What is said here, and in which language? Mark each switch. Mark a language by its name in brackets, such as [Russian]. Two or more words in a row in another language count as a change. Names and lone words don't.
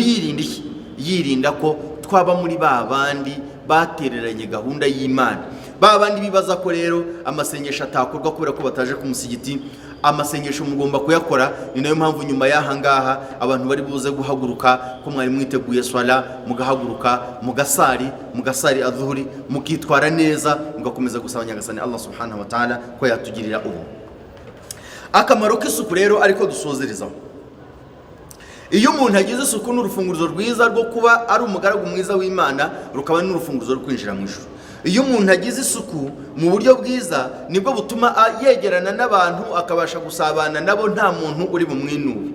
[Kinyarwanda] Umuntu yirinda ko twaba muri ba bandi batereranye gahunda y'Imana, ba bandi bibaza ko rero amasengesho atakorwa kubera ko bataje ku musigiti. Amasengesho mugomba kuyakora. Ni nayo mpamvu nyuma y'ahangaha abantu bari buze guhaguruka ko mwari mwiteguye swala, mugahaguruka mugasari adhuhuri, mukitwara neza, mugakomeza gusaba Nyagasani Allah [Arabic] سبحانه وتعالى [Kinyarwanda] ko yatugirira ubu. Akamaro k'isuku rero ariko dusozerezaho, iyo umuntu agize isuku n'urufunguzo rwiza rwo kuba ari umugaragu mwiza w'Imana, rukaba n'urufunguzo rwo kwinjira mu ijuru. Iyo umuntu agize isuku mu buryo bwiza, nibwo butuma yegerana n'abantu, akabasha gusabana nabo, nta muntu uri bumwinubi.